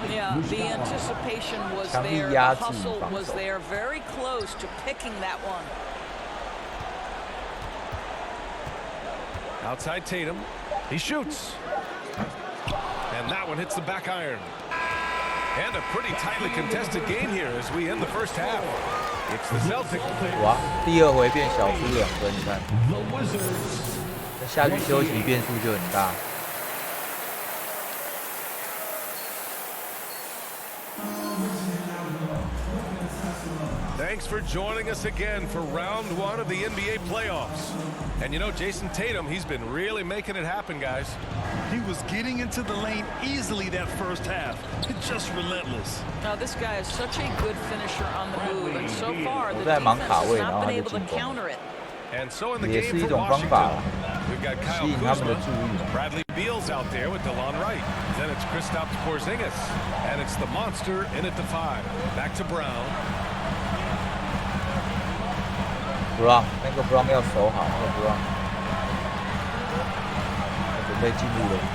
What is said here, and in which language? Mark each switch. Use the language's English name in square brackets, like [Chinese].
[English] Yeah, the anticipation was there, the hustle was there, very close to picking that one. Outside Tatum. He shoots. And that one hits the back iron. And a pretty tightly contested game here as we end the first half. It's the Celtics. [Chinese] 哇，第2回变小输2分，你看，那下去休息变数就很大。 [English] Thanks for joining us again for round 1 of the NBA playoffs. And you know, Jason Tatum, he's been really making it happen, guys. He was getting into the lane easily that first half. It's just relentless. Now, this guy is such a good finisher on the move, and so far, the defense has not been able to counter it. And so in the game for Washington, we've got Kyle Kuzma. Bradley Beal's out there with DeLon Wright. Then it's Kristaps Porzingis. And it's the monster in at the 5. Back to Brown. [Chinese] Brown 那个 Brown 要守好，那个 Brown 准备进入了。